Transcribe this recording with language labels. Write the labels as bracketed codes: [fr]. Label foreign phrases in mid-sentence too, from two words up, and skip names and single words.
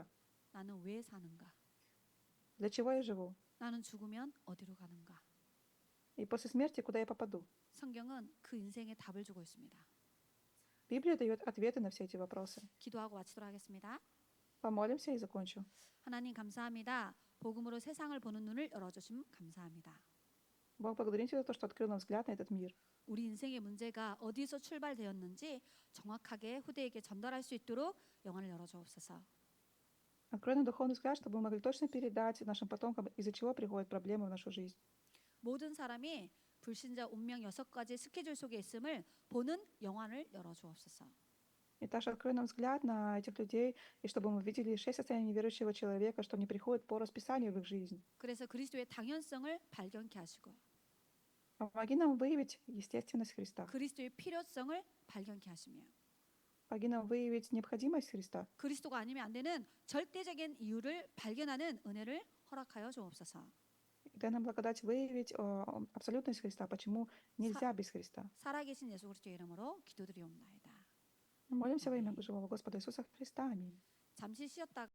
[ko] 나는 왜 사는가? [ru] Для чего я живу? [ko] 나는 죽으면 어디로 가는가? [ru] И после смерти куда я попаду? [ko] 성경은 그 인생의 답을 주고 있습니다. [ru] Библия дает ответы на все эти вопросы. [ko] 기도하고 마치도록 하겠습니다. [ru] Помолимся и закончу. [ko] 하나님 감사합니다. 복음으로 세상을 보는 눈을 열어주심 감사합니다. [ru] Бог, благодарим Тебя за то, что открыл нам взгляд на этот мир. [ko] 우리 인생의 문제가 어디서 출발되었는지 정확하게 후대에게 전달할 수 있도록 영안을 열어주옵소서. [ru] Открой нам духовный взгляд, чтобы мы могли точно передать нашим потомкам, из-за чего приходят проблемы в нашу жизнь. [ko] 모든 사람이 불신자 운명 6가지 스케줄 속에 있음을 보는 영안을 열어주옵소서. [ru] И также открой нам взгляд на этих людей, и чтобы мы видели 6 состояний неверующего человека, что они приходят по расписанию в их жизнь. [ko] 그래서 그리스도의 당연성을 발견케 하시고 [ru] Помоги нам выявить естественность Христа. [ko] 그리스도의 필요성을 발견케 하시며 [ru] Помоги нам выявить необходимость Христа. [ko] 그리스도가 아니면 안 되는 절대적인 이유를 발견하는 은혜를 허락하여 주옵소서. [ru] И дай нам благодать выявить абсолютность Христа, почему нельзя без Христа. [ko] 살아계신 예수 그리스도의 이름으로 기도드리옵나이다. [ru] Мы молимся во имя живого Господа Иисуса Христа. Аминь. [ko] 잠시 쉬었다가